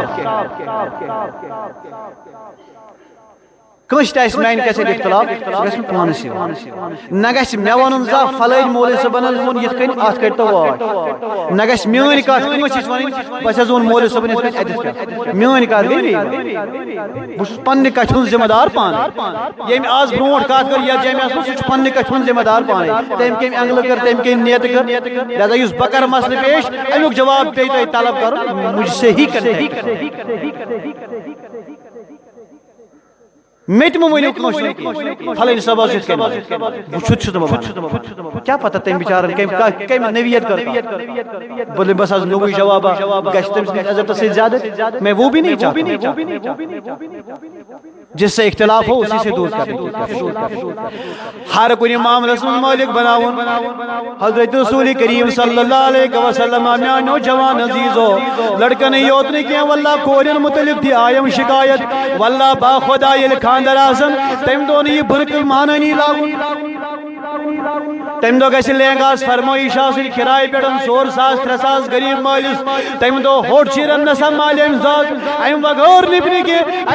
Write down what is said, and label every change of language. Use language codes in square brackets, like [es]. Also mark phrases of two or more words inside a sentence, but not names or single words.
[ks] کنس تہ میانہ کیسے اختلاف سہ گژھِ پانس نہ گژھِ مے ونُن زا فلٲنۍ مولوی صٲبن حظ ووٚن یِتھ کٔنۍ اتھ کٔرۍ تو واچ نہ گژھِ میٲنۍ کتھ کٲنٛسہِ چھِ وَنٕنۍ بس حظ ووٚن مولوی صٲبن یِتھ کٔنۍ اتٮ۪تھ کیٛاہ میٲنۍ کتھ گٔے بہٕ چھُس پننہِ کتھِ ہُنٛد ذمہٕ دار پانے ییٚمۍ آز برونٛٹھ کتھ کٔر یتھ جامعس منٛز سُہ چھُ پننہِ کتھِ ہُنٛد ذمہٕ دار پانے تٔمۍ کٔمۍ اینگلہٕ کٔر تٔمۍ کٔمۍ نیتہٕ کٔر لہذا یُس بہٕ کرٕ مسلہٕ پیش امیُک جواب پیٚیہِ تۄہہِ طلب کرُن [ur] مجھ سے ہی [ks] میت مو ونیو کٲنٛسہِ فلٲنۍ صٲب حظ یِتھ کٔنۍ بہٕ چھُس دپان کیٛاہ پتہ تٔمۍ بِچارن کٔمۍ نویت کر بولے بس حظ نوٚوُے جوابا گژھِ تٔمۍ سٕنٛدِس عزتس سۭتۍ زیادٕ [ur] میں وہ بھی نہیں چاہتا جس سے اختلاف ہو اسی سے دور کریں [ks] ہر کُنہِ معاملس منٛز مالک بناون حضرت رسول کریم [ar] صلی اللہ علیہ وسلم [ks] میانیو جوان عزیزو لڑکن یوت نہٕ کینٛہہ واللہ کورٮ۪ن متعلق تہِ آیم شکایت واللہ با خدا ییٚلہِ خاندر آسن تمہِ دۄہ نہٕ یہِ بُرکہٕ مانٲنی لاگُن تمہِ دۄہ گژھِ لہنگاہس فرمٲیش آسٕنۍ کِراے پٮ۪ٹھ 200 ساس 3 ساس غریب مٲلِس تمہِ دۄہ ہوٚٹ چیٖرن نسا مالہِ أمۍ ذات امہِ وغٲر نِبنہِ کینٛہہ